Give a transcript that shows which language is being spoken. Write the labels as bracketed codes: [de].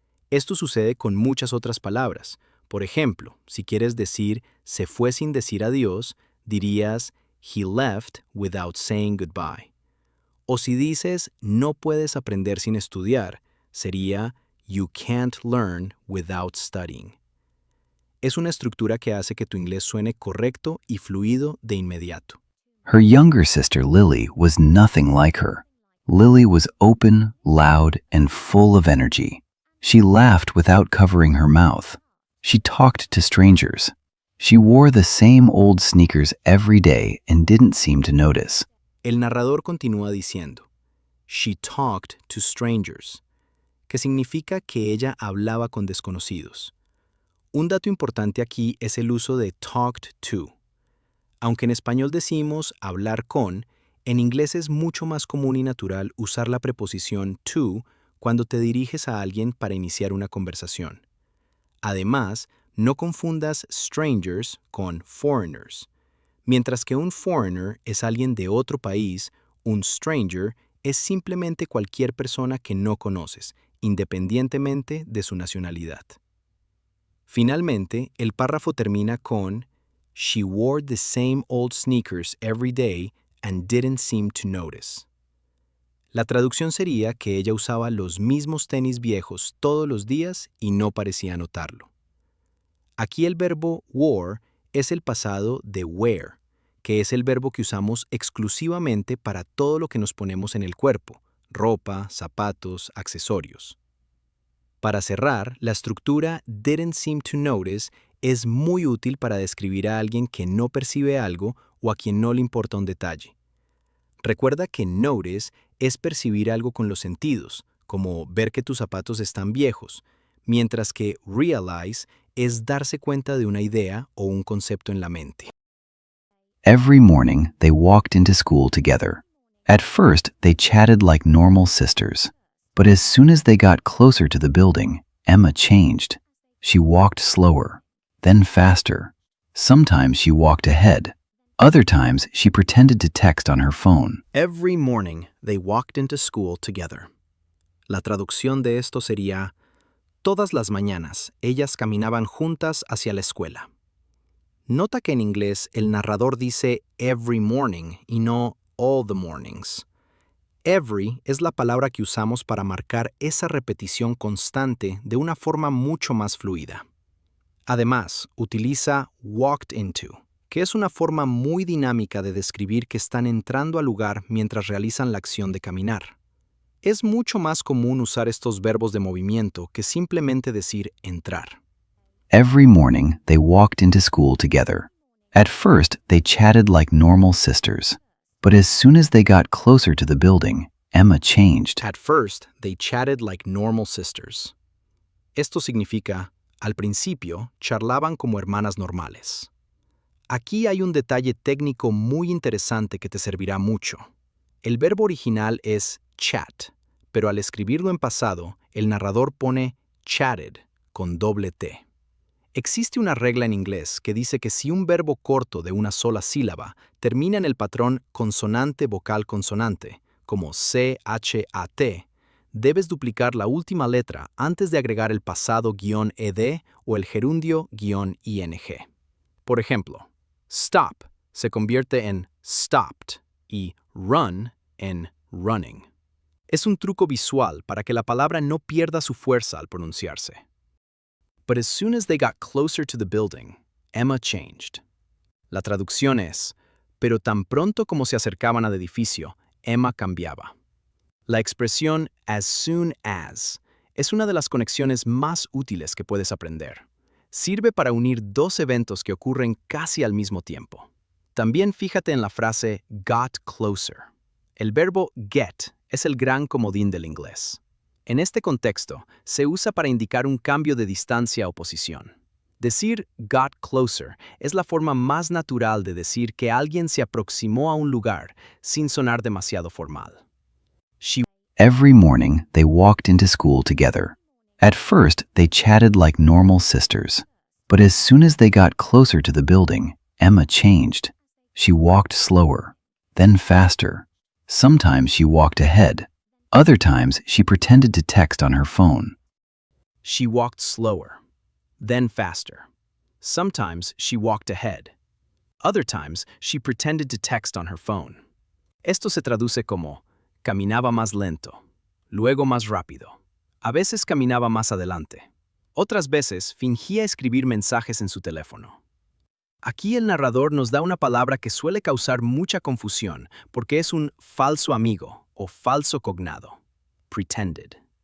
[es] Esto sucede con muchas otras palabras. Por ejemplo, si quieres decir se fue sin decir adiós, dirías [en] he left without saying goodbye. [es] O si dices no puedes aprender sin estudiar, sería [en] you can't learn without studying. [es] Es una estructura que hace que tu inglés suene correcto y fluido de inmediato. [en] Her younger sister Lily was nothing like her. Lily was open, loud, and full of energy. She laughed without covering her mouth. She talked to strangers. She wore the same old sneakers every day and didn't seem to notice. [es] El narrador continúa diciendo, [en] she talked to strangers, [es] que significa que ella hablaba con desconocidos. Un dato importante aquí es el uso de talked to. Aunque en español decimos hablar con, en inglés es mucho más común y natural usar la preposición to cuando te diriges a alguien para iniciar una conversación. Además, No confundas strangers con foreigners. Mientras que un foreigner es alguien de otro país, un stranger es simplemente cualquier persona que no conoces, independientemente de su nacionalidad. Finalmente, el párrafo termina con [en] She wore the same old sneakers every day and didn't seem to notice. [es] La traducción sería que ella usaba los mismos tenis viejos todos los días y no parecía notarlo. Aquí el verbo wore es el pasado de wear, que es el verbo que usamos exclusivamente para todo lo que nos ponemos en el cuerpo, ropa, zapatos, accesorios. Para cerrar, la estructura [en] didn't seem to notice [es] es muy útil para describir a alguien que no percibe algo o a quien no le importa un detalle. Recuerda que notice es percibir algo con los sentidos, como ver que tus zapatos están viejos, mientras que realize es darse cuenta de una idea o un concepto en la mente. [en] Every morning, they walked into school together. At first, they chatted like normal sisters. But as soon as they got closer to the building, Emma changed. She walked slower, then faster. Sometimes she walked ahead. Other times, she pretended to text on her phone. Every morning, they walked into school together. [es] La traducción de esto sería, todas las mañanas, ellas caminaban juntas hacia la escuela. Nota que en inglés el narrador dice [en] every morning [es] y no [en] all the mornings. [es] Every es la palabra que usamos para marcar esa repetición constante de una forma mucho más fluida. Además, utiliza walked into, que es una forma muy dinámica de describir que están entrando al lugar mientras realizan la acción de caminar. Es mucho más común usar estos verbos de movimiento que simplemente decir entrar. [en] Every morning, they walked into school together. At first, they chatted like normal sisters. But as soon as they got closer to the building, Emma changed. At first, they chatted like normal sisters. [es] Esto significa, al principio, charlaban como hermanas normales. Aquí hay un detalle técnico muy interesante que te servirá mucho. El verbo original es chat, pero al escribirlo en pasado, el narrador pone chatted con doble T. Existe una regla en inglés que dice que si un verbo corto de una sola sílaba termina en el patrón consonante-vocal-consonante, como C-H-A-T, debes duplicar la última letra antes de agregar el pasado-ed o el gerundio-ing. Por ejemplo, stop se convierte en stopped y run en running. Es un truco visual para que la palabra no pierda su fuerza al pronunciarse. But as soon as they got closer to the building, Emma changed. La traducción es, pero tan pronto como se acercaban al edificio, Emma cambiaba. La expresión as soon as es una de las conexiones más útiles que puedes aprender. Sirve para unir dos eventos que ocurren casi al mismo tiempo. También fíjate en la frase got closer. El verbo get es el gran comodín del inglés. En este contexto, se usa para indicar un cambio de distancia o posición. Decir got closer es la forma más natural de decir que alguien se aproximó a un lugar sin sonar demasiado formal. [en] Every morning, they walked into school together. At first, they chatted like normal sisters. But as soon as they got closer to the building, Emma changed. She walked slower, then faster. Sometimes she walked ahead. Other times, she pretended to text on her phone. She walked slower, then faster. Sometimes she walked ahead. Other times, she pretended to text on her phone. [es] Esto se traduce como caminaba más lento, luego más rápido. A veces caminaba más adelante. Otras veces fingía escribir mensajes en su teléfono. Aquí el narrador nos da una palabra que suele causar mucha confusión porque es un falso amigo o falso cognado, pretended.